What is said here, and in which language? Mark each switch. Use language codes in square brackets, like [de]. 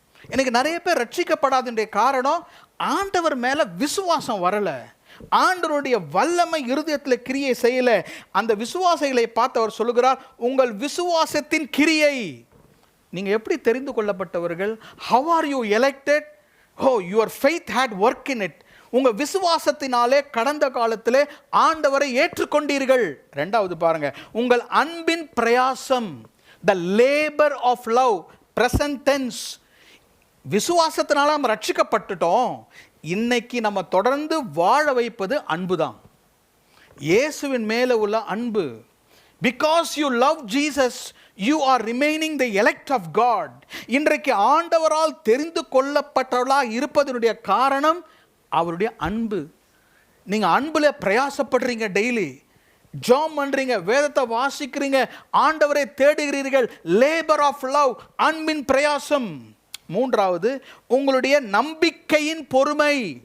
[ta] எனக்கு நிறைய பேர் ரட்சிக்கப்படாததுடைய காரணம் ஆண்டவர் மேல விசுவாசம் வரல. ஆண்டவருடைய வல்லமை இருதயத்தில் கிரியை செய்யல. அந்த விசுவாசிகளை பார்த்து அவர் சொல்லுகிறார், உங்கள் விசுவாசத்தின் கிரியை. நீங்க எப்படி தெரிந்து கொள்ளப்பட்டவர்கள்? [en] how are you elected? oh, your faith had work in it. [ta] உங்க விசுவாசத்தினாலே கடந்த காலத்திலே ஆண்டவரை ஏற்றுக்கொண்டீர்கள். இரண்டாவது பாருங்க, உங்கள் அன்பின் பிரயாசம், [en] the labor of love, present tense. [ta] விசுவாசத்தினால நம்ம ரட்சிக்கப்பட்டுட்டோம். இன்னைக்கு நம்ம தொடர்ந்து வாழ வைப்பது அன்புதான், இயேசுவின் மேல உள்ள அன்பு. [en] because you love Jesus, you are remaining the elect of God. [ta] இன்றைக்கு ஆண்டவரால் தெரிந்து கொள்ளப்பட்டவர்களாக இருப்பதனுடைய காரணம் அவருடைய அன்பு. நீங்க அன்புல பிரயாசப்படுறீங்க, டெய்லி ஜெபம் பண்றீங்க, வேதத்தை வாசிக்கிறீங்க, ஆண்டவரை தேடுகிறீர்கள். [en] labour of love, [ta] அன்பின் பிரயாசம். மூன்றாவது உங்களுடைய நம்பிக்கையின் பொறுமை.